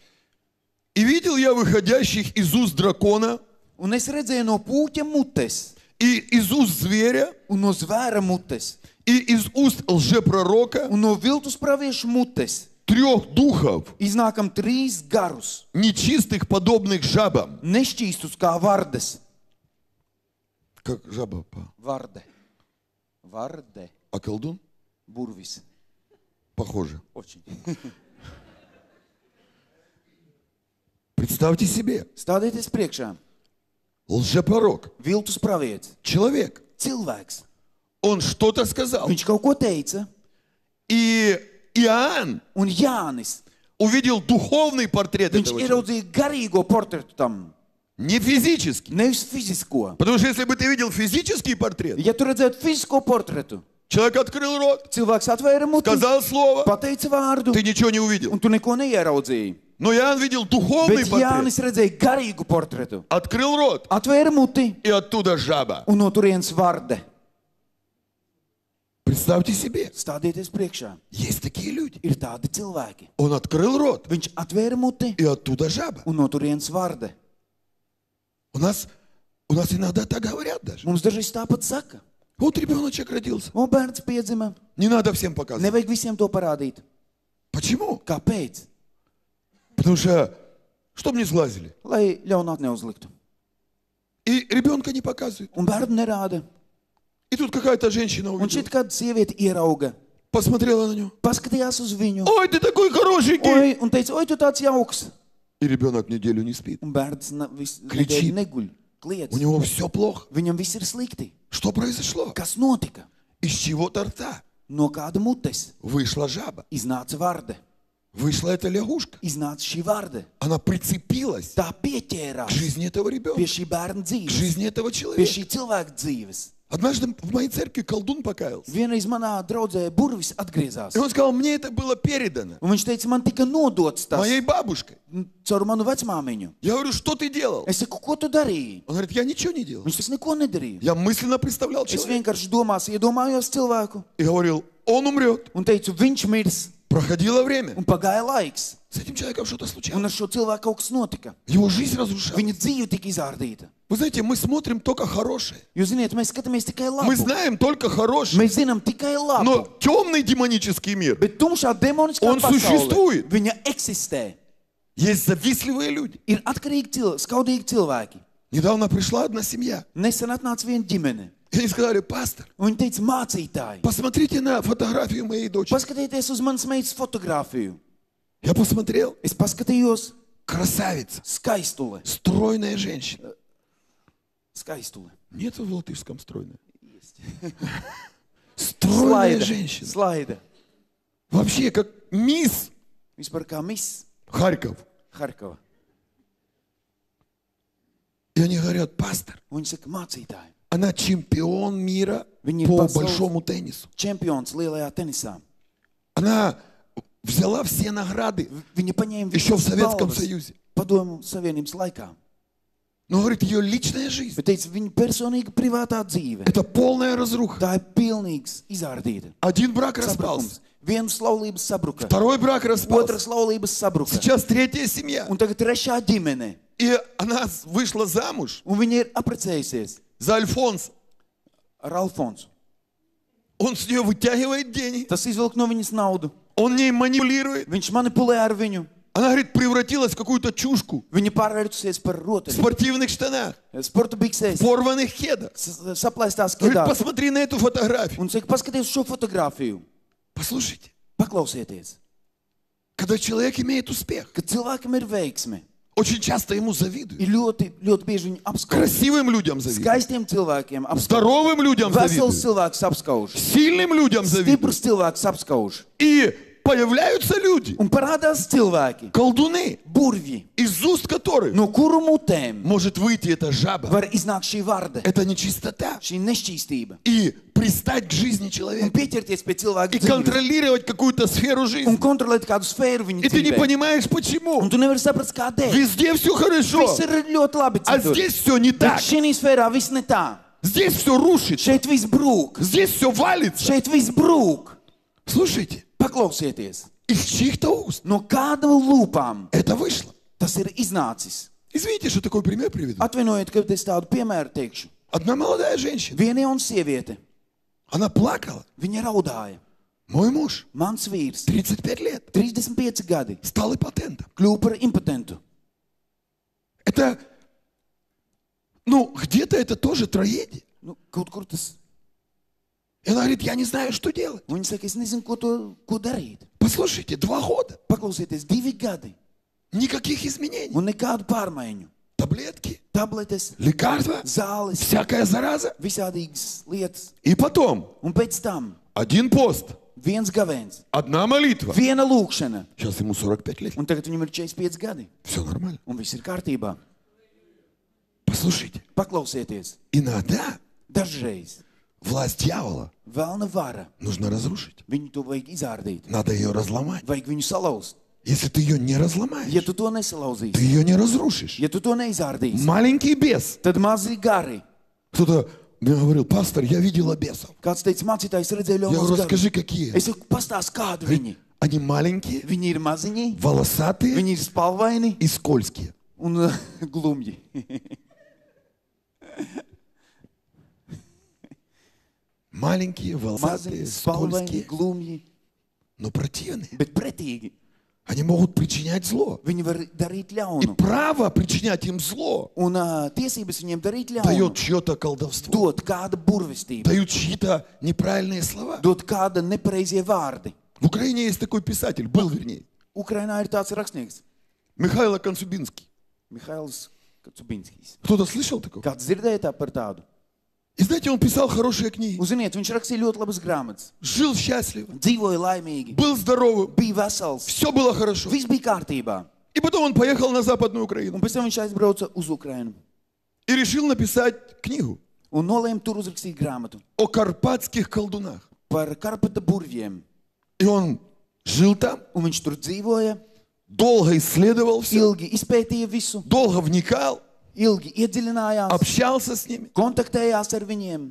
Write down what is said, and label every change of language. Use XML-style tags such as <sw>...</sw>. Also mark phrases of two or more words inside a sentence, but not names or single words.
<ru>«И видел я выходящих из уст дракона</ru> <lv>Un es redzēju no pūķa mutes</lv> <ru>и из уст зверя</ru> <lv>un no zvēra mutes</lv> <ru>и из уст лжепророка</ru> <lv>un no viltus praviešu mutes.</lv> <ru>3 духов,</ru> <lv>Iznākam 3 garus,</lv> <ru>нечистых, подобных жабам».</ru> <lv>nešķīstus kā vardes.</lv> <ru>Как жаба,</ru> <lv>Varde. Varde.</lv> <ru>а колдун?</ru> <lv>Burvis.</lv> <ru>Похоже. Очень. Представьте себе,</ru> <lv>Stādieties priekšā.</lv> <ru>лжепророк,</ru> <lv>Viltus pravietis.</lv> <ru>человек,</ru> <lv>Cilvēks.</lv> <ru>он что-то сказал.</ru> <lv>Viņš kaut ko teica.</lv> <ru>И Иоанн</ru> <lv>Un Jānis.</lv> <ru>увидел духовный портрет</ru> <lv>Viņš</lv> <ru>этого человека,</ru> <lv>ieraudzīja garīgo portretu tam.</lv> <ru>не физический.</ru> <lv>Nevis fizisko.</lv> <ru>Потому что если бы ты видел физический портрет,</ru> <lv>Ja tu redzētu fizisko portretu,</lv> <ru>человек открыл рот,</ru> <lv>cilvēks atvēra muti,</lv> <ru>сказал слово,</ru> <lv>pateica vārdu,</lv> <ru>ты ничего не увидел.</ru> <lv>un tu neko neieraudzīji.</lv> <ru>Но Иоанн видел духовный</ru> <lv>Bet</lv> <ru>портрет,</ru> <lv>Jānis redzēja garīgu portretu.</lv> <ru>открыл рот,</ru> <lv>Atvēra muti,</lv> <ru>и оттуда жаба.</ru> <lv>un no turienes varde.</lv> <ru>Представьте себе,</ru> <lv>Stādieties priekšā.</lv> <ru>есть такие люди.</ru> <lv>Ir tādi cilvēki.</lv> <ru>Он открыл рот,</ru> <lv>Viņš atvēra muti,</lv> <ru>и оттуда жаба.</ru> <lv>un no turienes varde.</lv> <ru>У нас иногда так говорят даже.</ru> <lv>Mums dažreiz tāpat saka.</lv> <ru>Вот ребеночек родился.</ru> <lv>O, bērns piedzima.</lv> <ru>Не надо всем показывать.</ru> <lv>Nevajag visiem to parādīt.</lv> <ru>Почему?</ru> <lv>Kāpēc?</lv> <ru>Потому что, чтоб не сглазили.</ru> <lv>Lai ļaunāk neuzliktu.</lv> <ru>И ребенка не показывают.</ru> <lv>Un bērnu nerāda.</lv> <ru>И тут какая-то женщина</ru> <lv>Un</lv> <ru>увидела,</ru> <lv>šit kāda sieviete ierauga.</lv> <ru>посмотрела на него.</ru> <lv>Paskatījās uz viņu.</lv> <ru>Ой, ты такой хорошенький.</ru> <lv>Oi, un teica, oi, tu tāds jauks.</lv> <ru>И rебенок неделю не спит.</ru> <lv>Un bērns visu</lv> <ru>Kričīt.</ru> <lv>nedēļu neguļ. Kliedz.</lv> <ru>У него все плохо.</ru> <lv>Viņam viss ir slikti.</lv> <ru>Что произошло?</ru> <lv>Kas notika?</lv> <ru>Из чего-то рта</ru> <lv>No kāda mutes</lv> <ru>вышла жаба,</ru> <lv>iznāca varde,</lv> <ru>вышла эта лягушка.</ru> <lv>iznāca šī varde.</lv> <ru>Она прицепилась</ru> <lv>Tā</lv> <ru>к</ru> <lv>pieķērās</lv> <ru>жизни этого ребенка,</ru> <lv>pie šī bērna</lv> <ru>к</ru> <lv>dzīves,</lv> <ru>жизни этого</ru> <lv>pie</lv> <ru>человека.</ru> <lv>šī cilvēka dzīves.</lv> <ru>Однажды в моей церкви колдун покаялся.</ru> <lv>Vienreiz manā draudzē burvis atgriezās.</lv> <ru>И он сказал, мне это было передано</ru> <lv>Un viņš teica, man tika nodots tas</lv> <ru>моей бабушкой.</ru> <lv>caur manu vecmāmiņu.</lv> <ru>Я говорю, что ты делал?</ru> <lv>Es saku, ko tu darīji?</lv> <ru>Он говорит, я ничего не делал.</ru> <lv>Viņš tas neko nedarīja.</lv> <ru>Я мысленно представлял</ru> <lv>Es</lv> <ru>человека.</ru> <lv>vienkārši iedomājos cilvēku</lv> <ru>И говорил, он умрет.</ru> <lv>un teicu, viņš mirs.</lv> <ru>Проходило время.</ru> <lv>Un pagāja laiks.</lv> <ru>С этим человеком что-то</ru> <lv>Un</lv> <ru>случалось.</ru> <lv>ar šo cilvēku kaut kas notika.</lv> <ru>Его жизнь разрушалась.</ru> <lv>Viņa dzīve tika izārdīta.</lv> <ru>Вы знаете, мы смотрим только хорошее.</ru> <lv>Jūs ziniet, mēs skatāmies tikai</lv> <ru>Мы</ru> <lv>labu.</lv> <ru>знаем только хорошее.</ru> <lv>Mēs zinām tikai labu.</lv> <ru>Но темный демонический мир,</ru> <lv>Bet tumšā demoniskā</lv> <ru>Он</ru> <lv>pasaule,</lv> <ru>существует.</ru> <lv>viņa eksistē.</lv> <ru>есть завистливые люди.</ru> <lv>Ir atkarīgi skaudīgi cilvēki.</lv> <ru>Недавно пришла одна семья.</ru> <lv>Nesen atnāca viena ģimene.</lv> <ru>И они сказали, пастор,</ru> <lv>Un viņi teica, mācītāji,</lv> <ru>посмотрите на фотографию моей дочери.</ru> <lv>paskatieties uz manas meitas fotogrāfiju.</lv> <ru>Я посмотрел.</ru> <lv>Es paskatījos,</lv> <ru>Красавица.</ru> <lv>skaistule.</lv> <ru>Стройная женщина.</ru> <lv>Skaistule.</lv> <ru>Нет в латышском стройная. Стройная женщина.</ru> <lv>Slaida.</lv> <ru>Вообще, как мисс</ru> <lv>Vispār kā miss</lv> <ru>Харьков.</ru> <lv>Harkova.</lv> <ru>И они говорят, пастор,</ru> <lv>Un viņi saka, mācītāji,</lv> <ru>она чемпион мира</ru> <lv>Viņi ir</lv> <ru>по</ru> <lv>pasaules-</lv> <ru>большому теннису.</ru> <lv>čempions lielajā tenisā.</lv> <ru>Она взяла все награды</ru> <lv>Viņa paņēma</lv> <ru>еще в</ru> <lv>visas</lv> <ru>Советском</ru> <lv>balvas</lv> <ru>Союзе.</ru> <lv>Padomu Savienības laikā.</lv> <ru>Но, говорит, ее личная жизнь</ru> <lv>Bet teica, viņa personīga privātā dzīve. –</lv> <ru>это полная разруха.</ru> <lv>Tā ir pilnīgs izārdīta.</lv> <ru>Один брак</ru> <lv>Sabrukums.</lv> <ru>распался,</ru> <lv>Vienas laulības sabruka.</lv> <ru>второй брак распался,</ru> <lv>Otras laulības sabruka.</lv> <ru>сейчас третья семья.</ru> <lv>Un tagad trešā ģimene.</lv> <ru>И она вышла замуж</ru> <lv>Un viņa ir apprecējusies</lv> <ru>за Альфонса.</ru> <lv>ar Alfonsu.</lv> <ru>Он с нее вытягивает деньги,</ru> <lv>Tas izvilk no viņas naudu.</lv> <ru>он ней манипулирует.</ru> <lv>Viņš manipulē ar viņu.</lv> <ru>Она, говорит, превратилась в какую-то чушку</ru> <lv>Viņa pārvērtusies par</lv> <ru>в</ru> <lv>rotaļu.</lv> <ru>спортивных штанах,</ru> <lv>Sporta biksēs.</lv> <ru>порваных кедах.</ru> <lv>Saplēstās</lv> <ru>Говорит,</ru> <lv>kedās.</lv> <ru>посмотри на эту фотографию.</ru> <lv>Un saka, paskaties šo fotogrāfiju.</lv> <ru>Послушайте,</ru> <lv>Paklausieties.</lv> <ru>когда человек имеет успех,</ru> <lv>Kad cilvēkam ir veiksme,</lv> <ru>очень часто ему завидуют.</ru> <lv>ir ļoti bieži viņu apskauž.</lv> <ru>Красивым людям завидуют,</ru> <lv>Skaistiem cilvēkiem apskauž.</lv> <ru>здоровым людям</ru> <lv>Vesels</lv> <ru>завидуют,</ru> <lv>cilvēks apskauž.</lv> <ru>сильным людям завидуют.</ru> <lv>Stiprs cilvēks apskauž.</lv> <ru>И появляются люди,</ru> <lv>Un parādās cilvēki,</lv> <ru>колдуны,</ru> <lv>burvji,</lv> <ru>из уст которых</ru> <lv>no kuru mutēm</lv> <ru>может выйти эта жаба,</ru> <lv>var iznākt šī varde,</lv> <ru>это нечистота,</ru> <lv>šī nešķīstība.</lv> <ru>и пристать к жизни</ru> <lv>Un</lv> <ru>человека,</ru> <lv>pieķerties pie cilvēka</lv> <ru>и</ru> <lv>dzīves.</lv> <ru>контролировать какую-то сферу</ru> <lv>Un</lv> <ru>жизни.</ru> <lv>kontrolēt kādu sfēru viņa</lv> <ru>И ты не</ru> <lv>dzīvē.</lv> <ru>понимаешь, почему.</ru> <lv>Un tu nevari saprast, kādēļ.</lv> <ru>Везде все хорошо,</ru> <lv>Viss ir ļoti labi</lv> <ru>а</ru> <lv>citur.</lv> <ru>здесь все не</ru> <lv>Bet</lv> <ru>так.</ru> <lv>šī sfērā viss ne tā.</lv> <ru>Здесь все рушится,</ru> <lv>Šeit viss brūk.</lv> <ru>здесь все валится.</ru> <lv>Šeit viss brūk.</lv> <ru>Слушайте,</ru> <lv>Paklausieties.</lv> <ru>из чьих-то уст</ru> <lv>No kāda lūpām</lv> <ru>это вышло.</ru> <lv>tas ir iznācis.</lv> <ru>Извините, что такой пример приведу.</ru> <lv>Atvainojiet, ka es tādu piemēru teikšu.</lv> <ru>Одна молодая женщина,</ru> <lv>Viena jauna sieviete,</lv> <ru>она плакала.</ru> <lv>viņa raudāja.</lv> <ru>Мой муж,</ru> <lv>Mans vīrs,</lv> <ru>35 лет,</ru> <lv>35 gadi,</lv> <ru>стал импотентом.</ru> <lv>kļuva par impotentu.</lv> <ru>Это, ну, где-то это тоже трагедия.</ru> <lv>Nu, kaut kur tas.</lv> <ru>И она говорит, я не знаю, что делать.</ru> <lv>Un viņa saka, es nezinu, ko darīt.</lv> <ru>Послушайте, 2 года,</ru> <lv>Paklausieties, 2 gadi</lv> <ru>никаких изменений.</ru> <lv>un nekādu pārmaiņu.</lv> <ru>Таблетки,</ru> <lv>Tabletes,</lv> <ru>лекарства,</ru> <lv>zāles,</lv> <ru>всякая зараза.</ru> <lv>visādīgas lietas.</lv> <ru>И потом</ru> <lv>Un pēc tam</lv> <ru>один пост,</ru> <lv>viens gavēns,</lv> <ru>одна молитва.</ru> <lv>viena lūkšana.</lv> <ru>Сейчас ему 45 лет.</ru> <lv>Un tagad viņam ir 45 gadi.</lv> <ru>Все нормально.</ru> <lv>Un viss ir kārtībā.</lv> <ru>Послушайте,</ru> <lv>Paklausieties,</lv> <ru>иногда</ru> <lv>dažreiz</lv> <ru>власть дьявола</ru> <lv>vēlna vara.</lv> <ru>нужно разрушить.</ru> <lv>Viņu to vajag izārdīt.</lv> <ru>Надо ее разломать.</ru> <lv>Vajag viņu salauzt.</lv> <ru>Если ты ее не разломаешь,</ru> <lv>Ja tu to</lv> <ru>ты</ru> <lv>nesalauzīsi,</lv> <ru>ее не разрушишь.</ru> <lv>ja tu to neizārdīsi,</lv> <ru>Маленький бес.</ru> <lv>tad mazi gari.</lv> <ru>Кто-то мне говорил, пастор, я видела бесов.</ru> <lv>Kāds teica, mācītājs redzēja</lv> <ru>Я говорю,</ru> <lv>ļaunus</lv> <ru>расскажи,</ru> <lv>garus.</lv> <ru>какие.</ru> <lv>Es saku, pastāst, kādi viņi.</lv> <ru>Они маленькие,</ru> <lv>Viņi ir maziņi,</lv> <ru>волосатые</ru> <lv>viņi ir spalvaini</lv> <ru>и скользкие.</ru> <lv>un glumji.</lv> <ru>Маленькие, волосатые,</ru> <lv>Maziņi, spalvaini,</lv> <ru>скользкие,</ru> <lv>glumji,</lv> <ru>но противные.</ru> <lv>bet pretīgi.</lv> <ru>Они могут причинять зло.</ru> <lv>Viņi var darīt</lv> <ru>И</ru> <lv>ļaunu.</lv> <ru>право причинять им зло</ru> <lv>Un tiesības viņiem darīt ļaunu</lv> <ru>дает чье-то колдовство,</ru> <lv>dot kāda burvestība,</lv> <ru>дают чьи-то неправильные слова.</ru> <lv>dot kāda nepareizie vārdi.</lv> <ru>В Украине есть такой писатель, был вернее,</ru> <lv>Ukrainā ir tāds rakstnieks,</lv> <ru>Михаил Концубинский.</ru> <lv>Mihails Cubinskis.</lv> <ru>Кто-то слышал такого?</ru> <lv>Kāds dzirdēja tā par tādu?</lv> <ru>И знаете, он писал хорошие книги.</ru> <lv>Un, ziniet, viņš rakstīja ļoti labas grāmatas.</lv> <ru>Жил счастливо.</ru> <lv>Dzīvoja laimīgi.</lv> <ru>Был здоровым.</ru> <lv>Bija vesels.</lv> <ru>Все было хорошо.</ru> <lv>Viss bija kārtībā.</lv> <ru>И потом он поехал на Западную Украину.</ru> <lv>Un pēc tam viņš aizbrauca uz Ukrainu.</lv> <ru>И решил написать книгу</ru> <lv>Un nolēma tur uzrakstīt grāmatu</lv> <ru>о карпатских колдунах.</ru> <lv>par Karpata burvjiem.</lv> <ru>И он жил там,</ru> <lv>Un viņš tur dzīvoja,</lv> <ru>долго исследовал все,</ru> <lv>ilgi izpētīja visu,</lv> <ru>долго вникал,</ru> <lv>ilgi iedziļinājās,</lv> <ru>общался с ними</ru> <lv>kontaktējās ar viņiem</lv>